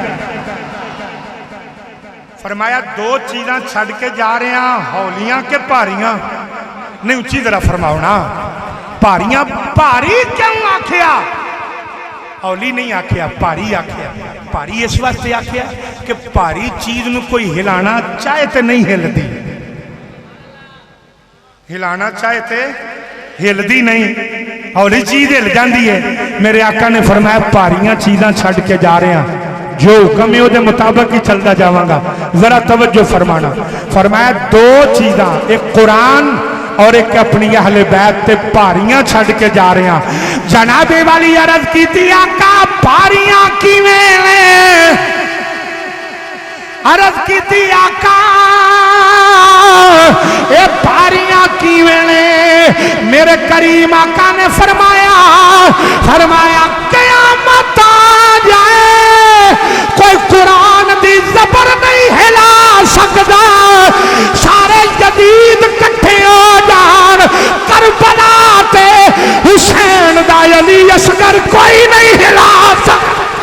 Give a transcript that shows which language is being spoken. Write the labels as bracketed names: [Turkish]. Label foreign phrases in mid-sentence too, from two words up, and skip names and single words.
[Punjabi] فرمایا دو چیزاں چھڑ کے جا رہے ہیں ہولیاں کے پاریاں نہیں اچھی طرح فرماؤ نا پاریاں پاری کیوں آکھیا ہولی نہیں آکھیا پاری آکھیا پاری اس واسطے آکھیا کہ پاری چیز نو کوئی ہلانا چاہے تے نہیں ہل دی ہلانا چاہے تے ہل دی نہیں ہولی چیز ہل جاندی ہے میرے آقا نے فرمایا پاریاں چیزاں چھڑ کے جا رہے ہیں جو حکم ہے وہ دے مطابق ہی چلتا جاواں گا ذرا توجہ فرمانا فرمایا دو چیزاں [Urdu] ایک قرآن اور ایک اپنی اہل بیت [Punjabi] تے پاریاں چھڑ کے جا رہے ہیں جناب والی [Urdu] عرض کی تھی آقا [Punjabi] پاریاں کیویں نے [Urdu] عرض کی تھی آقا [Punjabi] اے پاریاں کیویں نے میرے کریم آقا نے فرمایا قیامت آ جائے کوئی قرآن دی زبر نہیں ہلا سکتا سارے جدید کٹھے ہو جان کربلا تے حسین دا علی اصغر کوئی نہیں ہلا سکتا